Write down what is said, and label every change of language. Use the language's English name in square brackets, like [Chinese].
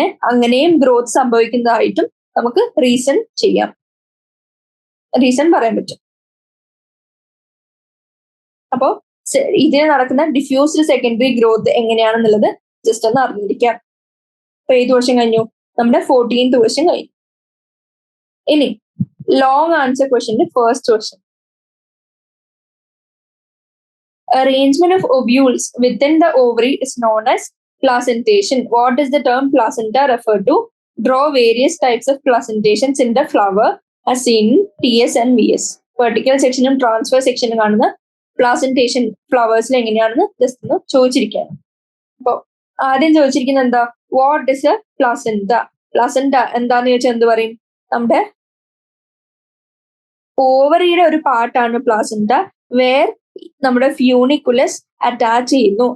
[Malayalam] അങ്ങനെയും ഗ്രോത്ത് സംഭവിക്കുന്നതായിട്ടും നമുക്ക് റീസൺ പറയാൻ പറ്റും. അപ്പോ ഇതിന് നടക്കുന്ന ഡിഫ്യൂസ്ഡ് സെക്കൻഡറി ഗ്രോത്ത് എങ്ങനെയാണെന്നുള്ളത് ജസ്റ്റ് ഒന്ന് അറിഞ്ഞിരിക്കാം. അപ്പൊ ഏത് വർഷം കഴിഞ്ഞു, നമ്മുടെ 14th വർഷം കഴിഞ്ഞു. ഇനി long answer ക്വസ്റ്റ്യന്റെ first question, [English] arrangement of ovules within the ovary is known as placentation. What does the term placenta refer to? Draw various types of placentations in the flower as seen in TS and VS. [Malayalam] Vertical sectionും transfer സെക്ഷനും കാണുന്ന placentation ഫ്ലവേഴ്സിൽ എങ്ങനെയാണെന്ന് just ഒന്ന് ചോദിച്ചിരിക്കുകയാണ്. അപ്പൊ ആദ്യം ചോദിച്ചിരിക്കുന്നത് എന്താ, [English] What is a placenta? [Malayalam] Placenta എന്താന്ന് ചോദിച്ചാൽ എന്ത് പറയും, നമ്മുടെ ഓവറിയുടെ ഒരു പാർട്ടാണ് പ്ലാസന്റ, വേർ നമ്മുടെ ഫ്യൂണിക്കുലസ് അറ്റാച്ച് ചെയ്യുന്നു.